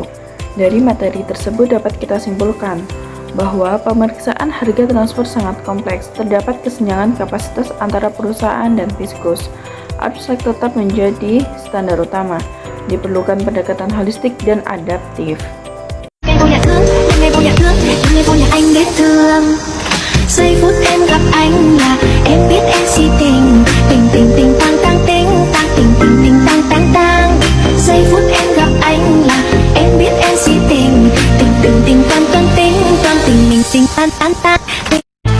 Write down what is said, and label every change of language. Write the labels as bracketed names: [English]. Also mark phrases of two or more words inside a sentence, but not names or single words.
[Indonesian] Dari materi tersebut dapat kita simpulkan bahwa pemeriksaan harga transfer sangat kompleks, terdapat kesenjangan kapasitas antara perusahaan dan fiskus. Abstrak tetap menjadi standar utama, diperlukan pendekatan holistik dan adaptif. [Vietnamese] Giây phút em gặp anh là em biết em si tình, tình tình tình tang tang ting tang tình tình tình tang tang tang. Giây phút em gặp anh là em biết em si tình, tình tình tình toan toan ting toan tình mình tình tan tan tan.